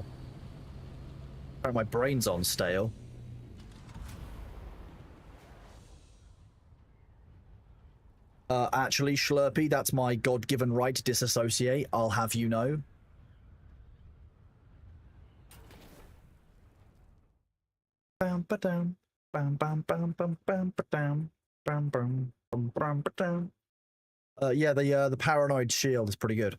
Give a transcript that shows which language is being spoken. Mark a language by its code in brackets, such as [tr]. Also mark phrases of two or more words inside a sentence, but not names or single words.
[en] Apparently my brain's on stale. Actually, Schlurpy, that's my God-given right to disassociate. I'll have you know. Bam ba down. Bam bam bam bam bam ba down. Bam bam bam bam ba down. Yeah, the paranoid shield is pretty good.